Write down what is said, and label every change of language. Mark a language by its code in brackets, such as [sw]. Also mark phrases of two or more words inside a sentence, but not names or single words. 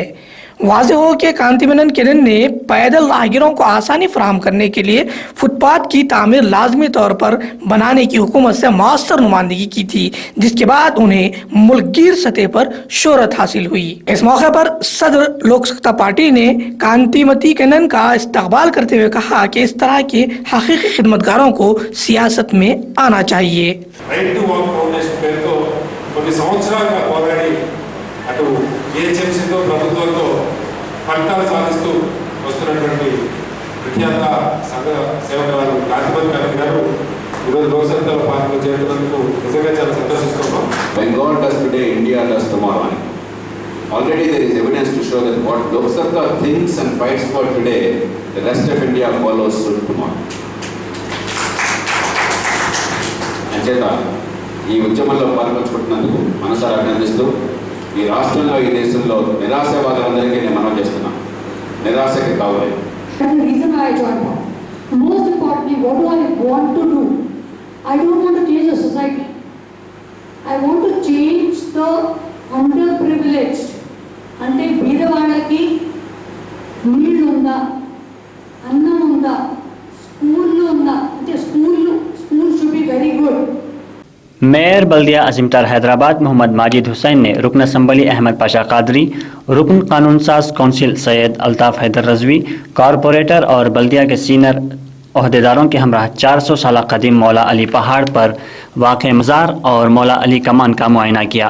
[ur] واضح ہو کہ کانتی منیکرن نے پیدل راہگیروں کو آسانی فراہم کرنے کے لیے فٹپاتھ کی تعمیر لازمی طور پر بنانے کی حکومت سے مؤثر نمائندگی کی تھی، جس کے بعد انہیں ملکگیر سطح پر شہرت حاصل ہوئی. اس موقع پر صدر لوک ستہ پارٹی نے کانتی منیکرن کا استقبال کرتے ہوئے کہا کہ اس طرح کے حقیقی خدمتگاروں کو سیاست میں آنا چاہیے. [te] ఫలితాలు సాధిస్తూ వస్తున్నటువంటి విఖ్యాత సంఘ సేవకురాలు కాంతిమణి కరణ్ గారు ఈరోజు లోక్సభలో పాల్గొనేందుకు నిజంగా చాలా సంతోషిస్తున్నాం. [en] When God does today, India does tomorrow. already there is evidence to show that what Lok Sabha thinks and fights for today, the rest of India follows suit tomorrow. [te] అంచేత ఈ ఉద్యమంలో పాల్పంచుకుంటున్నందుకు మనసారా అభినందిస్తూ ఈ రాష్ట్రంలో ఈ దేశంలో నిరాశవాదులందరికీ నేను మనవి చేస్తున్నాను, నిరాశకి కావాలి. [en] That's the reason why I joined that. Most importantly, what do I want to do? I don't want to change the society. I want to change the underprivileged. [te] అంటే బీదవాళ్ళకి నీళ్ళు ఉందా, అన్నం ఉందా, స్కూళ్ళు ఉందా, అంటే [en] school should be very good. [ur] میئر بلدیہ عظیمتر حیدرآباد محمد ماجد حسین نے رکن اسمبلی احمد پاشا قادری، رکن قانون ساز کونسل سید الطاف حیدر رضوی، کارپوریٹر اور بلدیہ کے سینئر عہدیداروں کے ہمراہ 400 سال قدیم مولا علی پہاڑ پر واقع مزار اور مولا علی کمان کا معائنہ کیا.